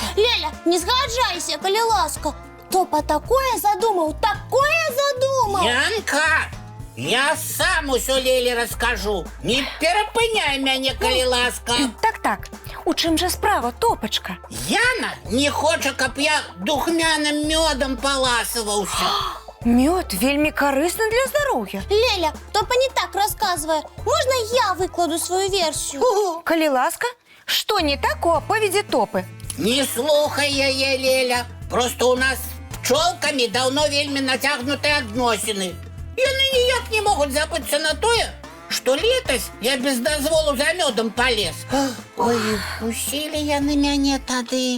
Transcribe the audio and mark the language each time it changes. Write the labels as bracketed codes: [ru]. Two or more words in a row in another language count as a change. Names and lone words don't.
[be] Леля, не згаджайся, калі ласка. Топа такое задумаў, такое задумаў. Янка, я сам усё Леле раскажу. Не перапыняй мяне, калі ласка. Так. У чым жа справа, Топачка? Яна не хоча, каб я духмяным мёдам паласаваўся. [uk] Мед вельмі корисний для здоров'я. [ru] Леля, Топа не так рассказывая. Можно я выкладу свою версию? [uk] Коли ласка, що не так у оповіді Топи? [be] Не слухай яе, Леля. Просто у нас з пчолками давно вельмі натягнуты адносіны. Яны ніяк не могуць забыцца на тое, што летась я без дазволу за мёдам полез. Ой, усілі яны мяне тады.